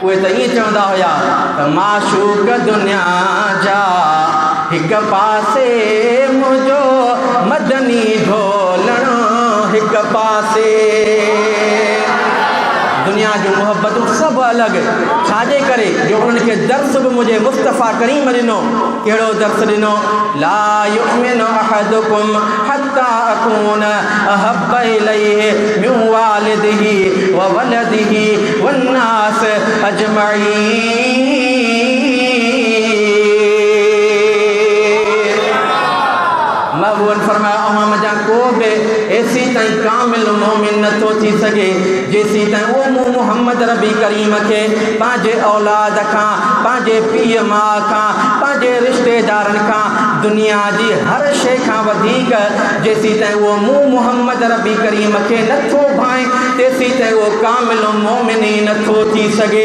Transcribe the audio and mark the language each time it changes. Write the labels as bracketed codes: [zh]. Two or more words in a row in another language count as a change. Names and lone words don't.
[sd] उहे त ईअं चवंदा हुया त माशूक दुनिया जा हिक पासे मुंहिंजो मदनी ढोलण हिक पासे। दुनिया जो मोहब्बतूं सभु अलॻि, छाजे करे जो उन्हनि खे दर्स बि मुंहिंजे मुस्तफ़ा करीम ॾिनो। कहिड़ो दर्स ॾिनो? [ar] لا يؤمن أحدكم حتى أكون أحب إليه من والده وولده والناس أجمعين. [sd] महबूबन फरमाया अवां मजा को बि ऐसी ताईं कामिल मोमिन नथो थी सघे जेसी ताईं उहो मूं मुहम्मद रबी करीम खे पंहिंजे औलाद खां, पंहिंजे पीउ माउ खां, पंहिंजे रिश्तेदारनि खां, दुनिया जी हर शइ खां वधीक जेसी ताईं उहो मूं मुहम्मद रबी करीम खे नथो भाए तेसी ताईं उहो कामिल मोमिन ई नथो थी सघे।